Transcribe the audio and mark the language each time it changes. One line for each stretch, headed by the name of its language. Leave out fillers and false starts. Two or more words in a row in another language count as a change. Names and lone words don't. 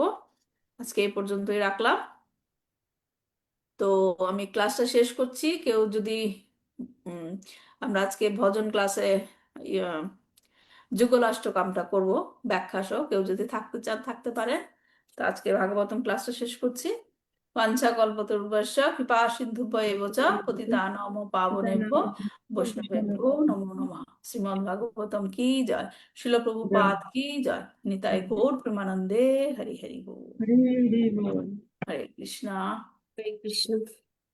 Bangla: আজকে এই পর্যন্তই রাখলাম। তো আমি ক্লাসটা শেষ করছি। কেউ যদি উম, আমরা আজকে ভজন ক্লাসে যুগলাষ্টকামটা করব ব্যাখ্যা সহ, কেউ যদি থাকতে চান থাকতে পারেন। তো আজকে ভাগবতম ক্লাসটা শেষ করছি।
Sanskrit: বাঞ্ছা কল্পতরুভ্যশ্চ কৃপা সিন্ধুভ্যেব চ পতিতানাং পাবনেভ্যো বৈষ্ণবেভ্যো নমো নমঃ।
Bangla: শ্রীমদ্ ভাগবতম কি জয়, শিল প্রভুপাদ কি জয়, নিতাই গৌর প্রেমানন্দে হরি হরি বল। হরি হরি বল।
Sanskrit: হরে কৃষ্ণা। হরে কৃষ্ণ।